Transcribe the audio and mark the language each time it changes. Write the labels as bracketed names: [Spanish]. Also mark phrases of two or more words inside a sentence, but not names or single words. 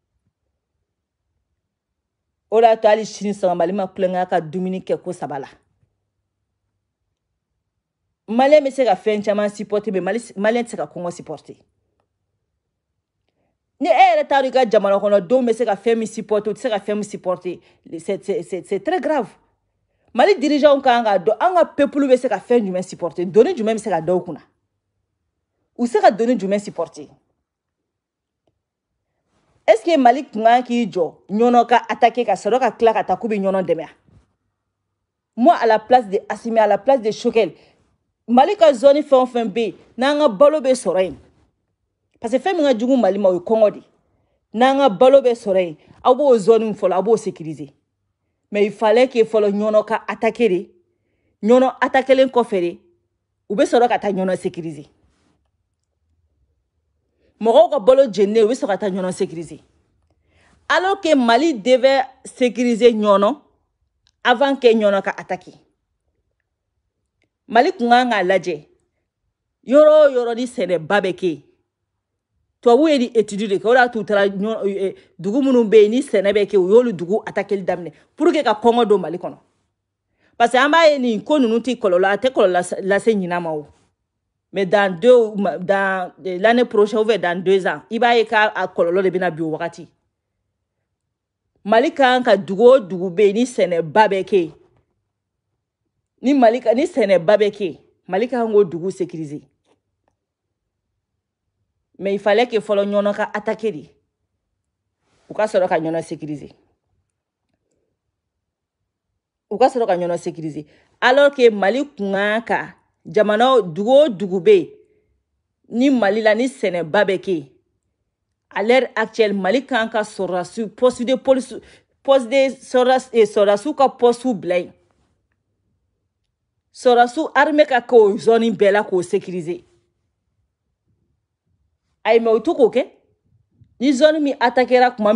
[Bambara] o de y'a to hali sini sɔgɔma Mali ma kulonkɛ ka dumuni kɛ ko saba la Malien bɛ se ka fɛn caman supporter mais Malien tɛ se ka kɔngɔ supporter ni e yɛrɛ t'a dɔn i ka jamana kɔnɔdenw bɛ se ka fɛn min supporter u tɛ se ka fɛn min supporter [French] c'est très grave [Bambara] Mali dirigeants kan ka dɔn an ka peuple bɛ se ka fɛn jumɛn supporter doni jumɛn bɛ se ka da u kunna u se ka doni jumɛn supporter [French] est-ce que [Bambara] Mali kun kan k'i jɔ ɲɔnɔ ka attaquer ka sɔrɔ ka tila ka taa k'u bɛ ɲɔnɔ dɛmɛ [French] moi à la place de Assimi à la place de Choguel [Bambara] Mali ka zone fɛn o fɛn bɛ yen n'an ka balo bɛ sɔrɔ yen parce que fɛn min ka jugu Mali ma o ye kɔngɔ de n'an ka balo bɛ sɔrɔ yen aw b'o zone fɔlɔ aw b'o sécuriser [French] mais il fallait que [Bambara] fɔlɔ ɲɔnɔ ka attaquer de ɲɔnɔ attaquelen kɔfɛ de u bɛ sɔrɔ ka taa ɲɔnɔ sécuriser mɔgɔw ka balo jɛnnen u bɛ sɔrɔ ka taa ɲɔnɔ sécuriser [French] alors que Mali devait sécuriser [Bambara] ɲɔnɔ [French] avant que [Bambara] ɲɔnɔ ka attaquer Mali kun kan k'a lajɛ yɔrɔ o yɔrɔ ni sɛnɛba bɛ kɛ yen tubabu ye ni étude de kɛ o de y'a to u taara dugu minnu bɛ yen ni sɛnɛ bɛ kɛ u y'olu dugu attaquer daminɛ [French] pour que [Bambara] ka kɔngɔ don Mali kɔnɔ parce que an b'a ye nin ko ninnu tɛ kɔlɔlɔ a tɛ kɔlɔlɔ lase ɲinan ma o [French] mais dans l'année prochaine ou dans 2 ans [Bambara] i b'a ye k'a kɔlɔlɔ de bɛna bin o wagati Mali kan ka dugu o dugu bɛ yen ni sɛnɛba bɛ kɛ yen ni sɛnɛba bɛ kɛ yen Mali kan k'o dugu sécuriser [French] mais il fallait que [Bambara] fɔlɔ ɲɔnɔ ka attaquer de u ka sɔrɔ ka ɲɔnɔ sécuriser [French] alors que [Bambara] Mali kun kan ka jamana dugu o dugu bɛ yen ni Mali la ni sɛnɛba bɛ kɛ yen [French] à l'heure actuelle [Bambara] Mali kan ka sɔrɔdasiw ka poste bila yen sɔrɔdasiw armée ka kɛ o zone bɛɛ la k'o sécuriser ayi mais u to k'o kɛ ni zone min attaquera kuma